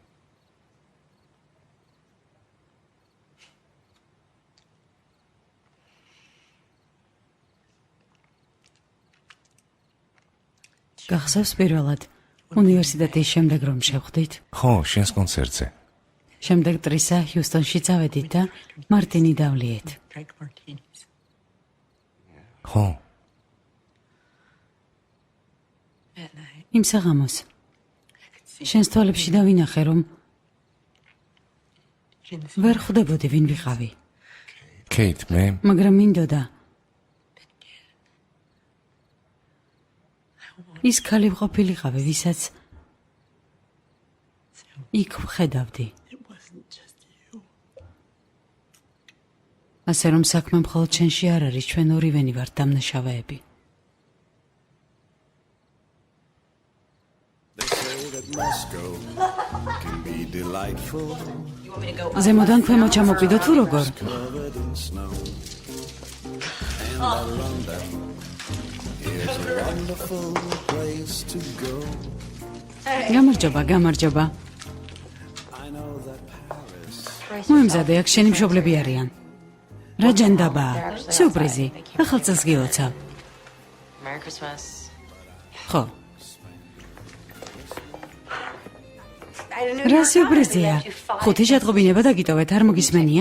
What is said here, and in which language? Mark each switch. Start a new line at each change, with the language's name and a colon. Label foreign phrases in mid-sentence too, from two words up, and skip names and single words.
Georgian: გახსოვს პირველად უნივერსიტეტის შემდეგ რომ შევხვდით? ხო, შენს კონცერტზე. შემდეგ ტრისა ჰიუსტონში წავედით და მარტინი დავლიეთ.
English: Drank martinis.
Georgian: ხო,
English: At night.
Georgian: იმ საღამოს შენს თვალებში დავინახე, რომ ვერ ხვდებოდი ვინ ვიყავი, კეით, მე მაგრამ მინდოდა ის ქალი ყოფილიყავი, ვისაც იქ ვხედავდი.
English: It wasn't just you.
Georgian: ასე რომ საქმე მხოლოდ შენში არ არის, ჩვენ ორივენი ვართ დამნაშავეები.
English: They say that Moscow can be delightful,
Georgian: ზემოდან ქვემოთ ჩამოკვიდო თუ როგორ?
English: covered in snow. And that London is a wonderful place to go.
Georgian: გამარჯობა, გამარჯობა.
English: I know that Paris
Georgian: მოემზადე, აქ შენი მშობლები არიან. რა ჯანდაბაა? სიურპრიზი. ახალ წელს გილოცავ.
English: Merry Christmas.
Georgian: ხო. რა სიურპრიზია? ხუთი შეტყობინება დაგიტოვეთ, არ მოგისმენია?